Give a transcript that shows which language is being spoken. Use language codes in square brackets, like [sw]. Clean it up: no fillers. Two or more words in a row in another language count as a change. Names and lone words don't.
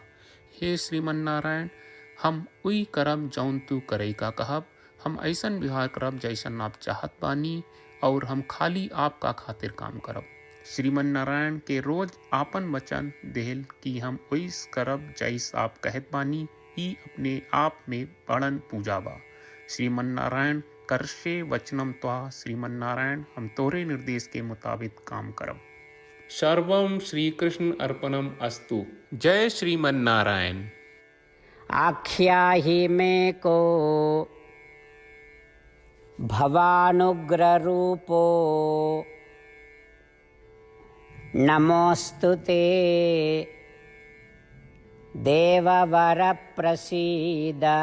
[bho] हे श्रीमन नारायण, हम उई करब जौन तू करे का कहब। हम ऐसन व्यवहार करब जैसन आप चाहत बानी और हम खाली आपका खातिर काम करब। श्रीमन नारायण के रोज आपन वचन देहल कि हम ओइस करब जैस आप कहत बानी, ही अपने आप में बड़न पूजा बा। [sa] श्रीमन नारायण, करशे वचनम त्वा। [bho] श्रीमन नारायण, हम तोरे निर्देश के मुताबिक काम करब। [sa] सर्वम श्री कृष्ण अर्पणम अस्तु। [bho] जय श्रीमन नारायण। [sa] आख्याहि मे को भवानुग्ररूपो नमोऽस्तु ते देववर प्रसीद।